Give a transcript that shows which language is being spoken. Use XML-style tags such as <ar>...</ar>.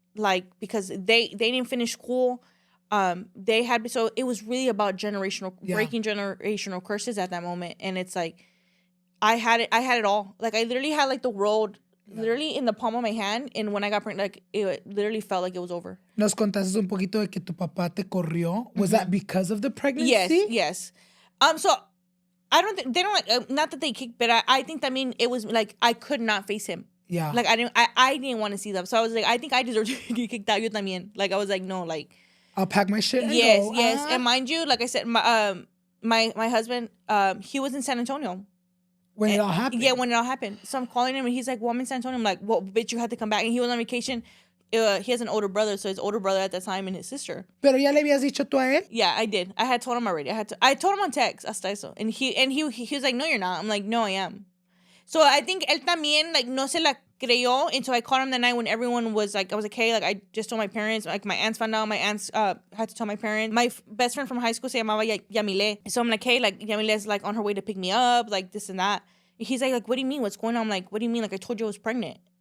<en>Like, because they didn't finish school. So it was really about breaking generational curses at that moment. And it's like, I had it all. Like, I literally had like the world literally in the palm of my hand, and when I got pregnant, like, it literally felt like it was over.</en> <es>Nos contaste un poquito de que tu papá te corrió.</es> <en>Was that because of the pregnancy? Yes. So I don't think they don't like not that they kicked, but I think that it was like I could not face him. Yeah. Like I didn't want to see them, so I was like, I think I deserve to get kicked out.</en> <es>Yo también.</es> <en>Like, I was like, no, like, I'll pack my shit and go. Yes. And mind you, like I said, my husband, he was in San Antonio. When it all happened? Yeah, when it all happened. So I'm calling him, and he's like, well, I'm in San Antonio. I'm like, well, bitch, you had to come back. And he was on vacation. He has an older brother, so his older brother at that time and his sister.</en> <es>Pero ya le habías dicho tú a él?</es> <en>Yeah, I did. I had told him already. I told him on text,</en> <es>hasta eso.</es> <en>And he was like, no, you're not. I'm like, no, I am. So I think</en> <es>él también, like, no se la creyó.</es> <en>And so I called him the night when everyone was like, I was like, hey, like, I just told my parents. Like, my aunts found out. My aunts had to tell my parents. My best friend from high school</en> <es>se llamaba</es> <en>Yamile. So I'm like, hey, like, Yamile's like on her way to pick me up, like this and that. He's like, what do you mean? What's going on? I'm like, what do you mean? Like, I told you I was pregnant.</en>